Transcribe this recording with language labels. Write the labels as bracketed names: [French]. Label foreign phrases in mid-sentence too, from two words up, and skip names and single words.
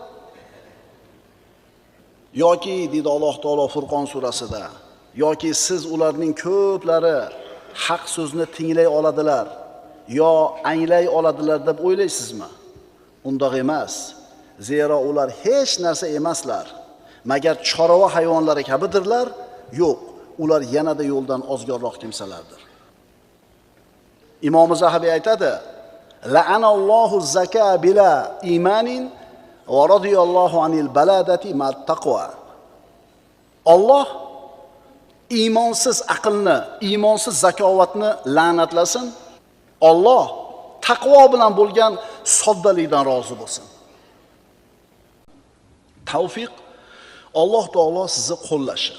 [Uzbek] Yoki deydi Alloh taolo Furqon surasida, yoki siz ularning ko'plari haq so'zni tinglay oladilar, yo anglay oladilar deb o'ylaysizmi? Undaq emas. Zero ular hech narsa emaslar. Magar chorva hayvonlari kabidirlar? Yo'q, ular yanada yo'ldan ozgorroq kimsalardir. Imom Zahabiy aytadi: [Arabic] "لعن الله ذكاء بلا إيمان ورضي الله عن البلادة مع التقوى." [Uzbek] Alloh iymonsiz aqlni, iymonsiz zakovatni la'natlasin. Alloh taqvo bilan bo'lgan soddalikdan rozi bo'lsin. Tavfiq Alloh taolo sizni qo'llashi.